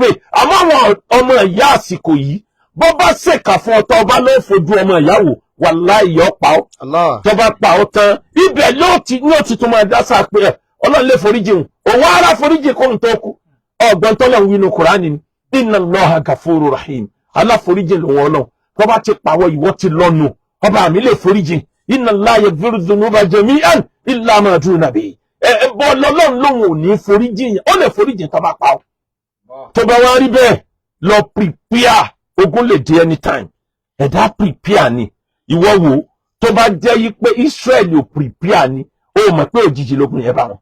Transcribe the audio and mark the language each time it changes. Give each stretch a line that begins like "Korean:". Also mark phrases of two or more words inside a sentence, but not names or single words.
Yoruba: Àmọ́ àwọn ọmọ ìyá àsìkò yìí bó bá ṣèkà fún ọtọ ọba ló fojú ọmọ ìyàwó wàláhì yọ pa ọ́. Tó bá pa ọ́ tán ibẹ̀ ló ti tún máa dá sáà pé Ọlọ́run lè foríjì òun ara foríjì kóhun tó kú. Ọgbọ́n tọ́lọ̀ ń wí nínú Kùránì ni
Arabic: إن الله غفور رحيم,
Yoruba: aláforíjì lòun Ọlọ́run. Tó bá ti pàwọ́ ìwọ ti lọ́nu ọba mi lè foríjì.
Arabic: إن الله يغفر الذنوب جميعا إلا ما دون به.
Yoruba: Bọ́ lọ́lọ́run lòun ò ní foríjì yẹn, ó lè foríjì tó bá pa ọ́. Tó bá wá rí bẹ́ẹ̀ lọ prepare, ogun lè dé anytime. Ẹ̀dá prepare ni. Ìwọ wo tó bá jẹ́ yí pé Israel ò prepare ni, ó mọ̀ pé òjijì lógun yẹn bá wọn.